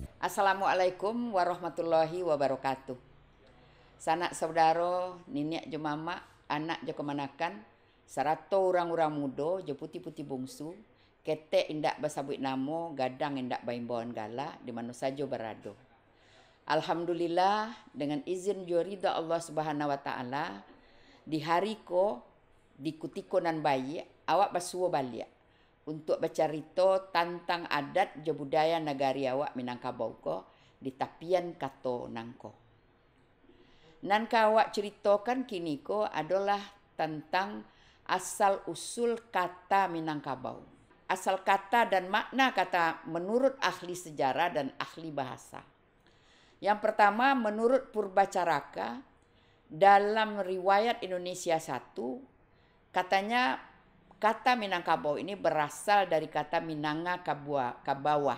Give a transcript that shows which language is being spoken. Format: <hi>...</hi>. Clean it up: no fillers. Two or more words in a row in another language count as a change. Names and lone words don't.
<ar>Assalamualaikum warahmatullahi wabarakatuh.</ar> <min>Sanak saudara, niniak jo mama, anak jo kemanakan, sarato orang-orang muda jo putih-putih bungsu, ketek indak basabut namo, gadang indak baimbawan gala,</min> <id>di mana saja berada.</id> <min>Alhamdulillah dengan izin jo ridha Allah</min> <ar>Subhanahu wa taala,</ar> <min>di hari ko di kutikonan bayi awak basuo balik untuk bercerita tentang adat je budaya negari awak Minangkabau ko di tapian kato nangko. Nan awak ceritakan kini ko adalah tentang asal usul kata Minangkabau.</min> <id>Asal kata dan makna kata menurut ahli sejarah dan ahli bahasa. Yang pertama menurut Purbacaraka dalam riwayat Indonesia 1 katanya kata Minangkabau ini berasal dari kata Minanga Kabawah.</id>